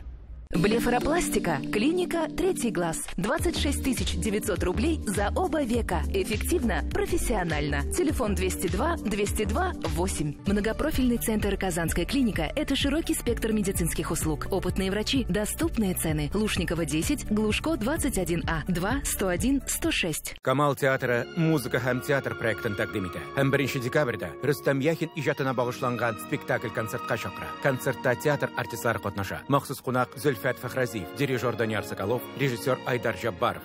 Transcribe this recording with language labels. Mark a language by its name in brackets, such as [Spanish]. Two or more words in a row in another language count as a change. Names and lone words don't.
[Russian] Блефаропластика. Клиника «Третий глаз». 26 900 рублей за оба века. Эффективно, профессионально. Телефон 202 202 8. Многопрофильный центр «Казанская клиника» – это широкий спектр медицинских услуг. Опытные врачи, доступные цены. Лушникова 10, Глушко 21А, 2 101 106. [Tatar] Камал театра «Музыка һәм театр» проектын тәкъдим итә. Һәм 1 декабрьдә Рөстәм Яхин иҗатына багышланган спектакль-концертка чакыра. Концертта театр артистлары катнаша. Махсус кунак Зөлфәт Фәхразиев, дирижер Данияр Соколов, режиссер Айдар Жаббаров.